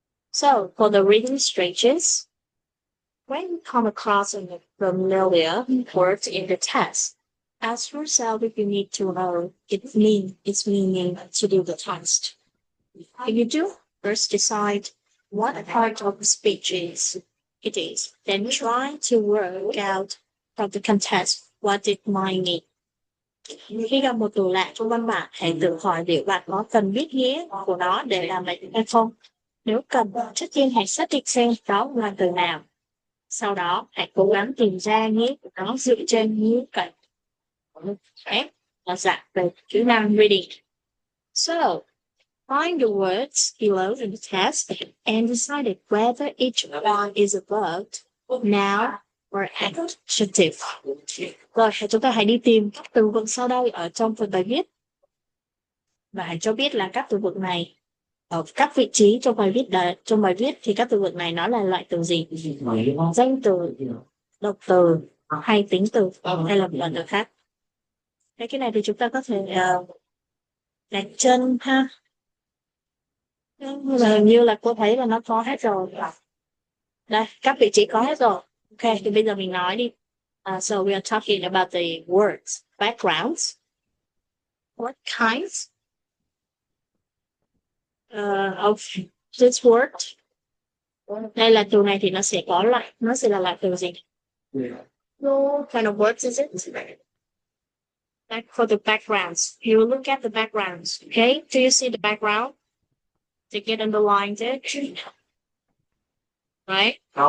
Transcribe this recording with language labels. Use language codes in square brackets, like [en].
[en] So, for the reading stretches, when you come across a familiar word in the text, ask yourself if you need to know its meaning to do the test. If you do, first decide what part of the speech it is. Then try to work out from the context what it might mean. [vi] Khi gặp một từ lạ trong văn bản, hãy tự hỏi liệu bạn có cần biết nghĩa của nó để làm lệnh hay không. Nếu cần, trước tiên hãy xác định xem đó là từ nào. Sau đó, hãy cố gắng tìm ra nghĩa của nó dựa trên ngữ cảnh. F là dạng về kỹ năng reading. [en] So, find the words below in the text and decide whether each one is a verb, noun, or adjective. [vi] Rồi, chúng ta hãy đi tìm các từ vựng sau đây ở trong phần bài viết. Và hãy cho biết là các từ vựng này ở các vị trí trong bài viết thì các từ vựng này nó là loại từ gì? Danh từ, động từ, hay tính từ, hay là một từ khác. Cái này thì chúng ta có thể đặt chân ha. Nhưng mà hình như là cô thấy là nó có hết rồi. Đây, các vị trí có hết rồi. Ok, thì bây giờ mình nói đi. [en] So we are talking about the words, backgrounds. What kinds of this word? [vi] Đây là từ này thì nó sẽ là loại từ gì? [en] What kind of words is it? Like for the backgrounds, you look at the backgrounds, okay? Do you see the background? To get underlined it, right?